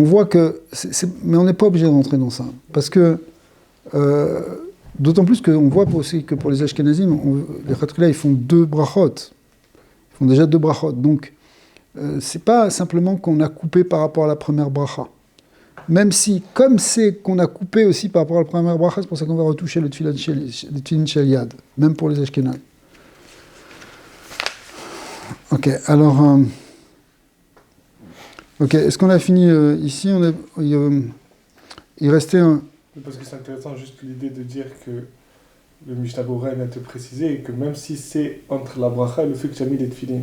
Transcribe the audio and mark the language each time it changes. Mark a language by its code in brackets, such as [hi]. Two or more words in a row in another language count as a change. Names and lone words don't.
[fr] voit que, mais on n'est pas obligé d'entrer dans ça, parce que, d'autant plus qu'on voit aussi que pour les Ashkenazim, les Khatrila, ils font 2 brachot, ils font déjà 2 brachot, donc c'est pas simplement qu'on a coupé par rapport à la première bracha, même si, comme c'est qu'on a coupé aussi par rapport à la première bracha, c'est pour ça qu'on va retoucher le [he] תפילין של יד, [fr] même pour les Ashkenazim. Ok, alors... Ok, est-ce qu'on a fini ici il restait un... Parce que c'est intéressant juste l'idée de dire que le Mishnah Berurah vient te préciser que même si c'est entre la bracha et le fait que tu as mis les tefillin.